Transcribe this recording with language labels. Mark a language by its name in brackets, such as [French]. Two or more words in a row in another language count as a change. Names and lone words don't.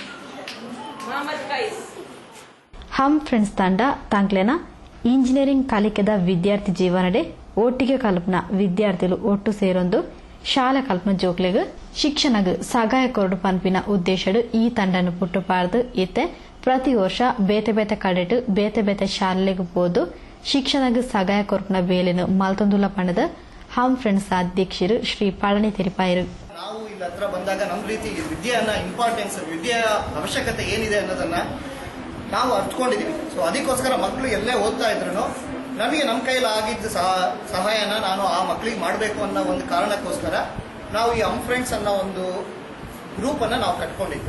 [Tulu] ಹಮ್ ಫ್ರೆಂಡ್ಸ್ ತಂಡ ತಂಕ್ಲೆನ ಇಂಜಿನಿಯರಿಂಗ್ ಕಲಿಕೆದ ವಿದ್ಯಾರ್ಥಿ ಜೀವನಡೆ ಒಟ್ಟಿಗೆ ಕಲ್ಪನ ವಿದ್ಯಾರ್ಥಿಗಳು ಒಟ್ಟು ಸೇರೊಂದು ಶಾಲೆ ಕಲ್ಪನ ಜೋಕ್ಲೆಗ್ ಶಿಕ್ಷಣಗ್ ಸಹಾಯ ಕೊರಡು ಪನ್ಪಿನ ಉದ್ದೇಶಡು ಈ ತಂಡನ್ನು ಪುಟ್ಟುಪಾರ್ದು ಇತ್ತೆ ಪ್ರತಿ ವರ್ಷ ಬೇತೆ ಬೇತೆ ಕಡೆಟ್ ಬೇತೆ ಬೇತೆ ಶಾಲೆಗೆ ಹೋದು ಶಿಕ್ಷಣಗ್ ಸಹಾಯ ಕೊರಪನ ಬೇಲೆನು ಮಲ್ತೊಂದುಲ ಪಣದ ಹಮ್ ಫ್ರೆಂಡ್ಸ್ ಅಧ್ಯಕ್ಷರು ಶ್ರೀ ಪಳನಿ ತೆರಿಪಾಯರು. [Kannada] ನಾವು ಇಲ್ಲಿ ಹತ್ರ ಬಂದಾಗ ನಮ್ಮ ರೀತಿ ವಿದ್ಯೆಯನ್ನ ಇಂಪಾರ್ಟೆನ್ಸ್, ವಿದ್ಯೆಯ ಅವಶ್ಯಕತೆ ಏನಿದೆ ಅನ್ನೋದನ್ನ ನಾವು ಅರ್ಥಕೊಂಡಿದೀವಿ. ಸೊ ಅದಕ್ಕೋಸ್ಕರ ಮಕ್ಕಳು ಎಲ್ಲೇ ಓದ್ತಾ ಇದ್ರು ನಮಗೆ ನಮ್ಮ ಕೈಲಿ ಆಗಿದ್ದ ಸಹಾಯನ ನಾನು ಆ ಮಕ್ಕಳಿಗೆ ಮಾಡಬೇಕು ಅನ್ನೋ ಒಂದು ಕಾರಣಕ್ಕೋಸ್ಕರ ನಾವು ಈ ಹಮ್ ಫ್ರೆಂಡ್ಸ್ ಅನ್ನೋ ಒಂದು ಗ್ರೂಪ್ ಅನ್ನ ನಾವು ಕಟ್ಕೊಂಡಿದ್ದು.